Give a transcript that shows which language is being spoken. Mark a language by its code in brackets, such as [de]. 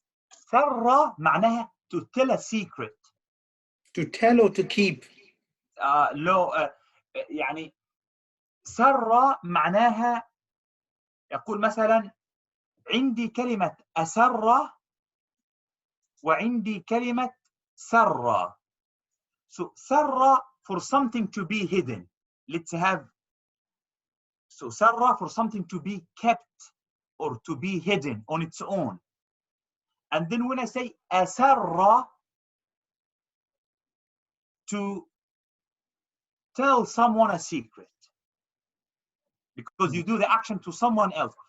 [ar] سر معناها [en] to tell a secret. To tell or to keep. [ar] يعني سر معناها يقول مثلا عندي كلمة أسر وعندي كلمة سر. [en] So سر for something to be hidden. Let's have so سر for something to be kept or to be hidden on its own. And then when I say أسر, to tell someone a secret, because you do the action to someone else.